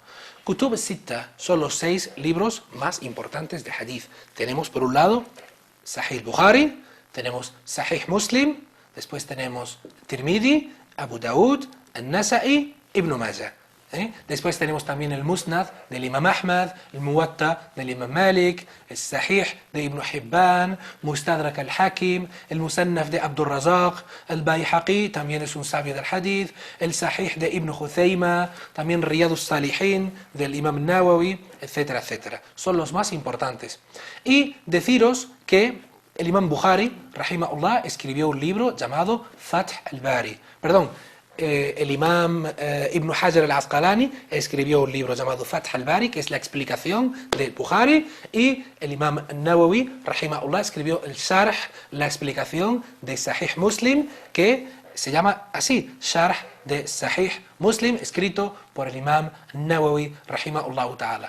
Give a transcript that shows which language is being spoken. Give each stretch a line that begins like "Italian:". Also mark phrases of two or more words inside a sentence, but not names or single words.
Spanish: Kutub Sitta son los 6 libros más importantes de hadith. Tenemos por un lado Sahih Bukhari, tenemos Sahih Muslim, después tenemos Tirmidhi, Abu Daud, An-Nasa'i, Ibn Majah. Después tenemos también el Musnad del Imam Ahmad, el Muwatta del Imam Malik, el Sahih de Ibn Hibban, Mustadrak al-Hakim, el Musannaf de Abdul Razak, el Bayhaqi, también es un sabio del hadith, el Sahih de Ibn Khuzaymah, también Riyadus Salihin del Imam Nawawi, etcétera, etcétera. Son los más importantes. Y deciros que el Imam Bukhari, rahimahullah, escribió un libro llamado Fath al-Bari. El Imam Ibn Hajar al-Asqalani escribió un libro llamado Fath al-Bari, que es la explicación del Bukhari, y el Imam Nawawi, rahimahullah, escribió el Sharh, la explicación de Sahih Muslim, que se llama así, Sharh de Sahih Muslim, escrito por el Imam Nawawi,
Arabic: رحمه الله تعالى.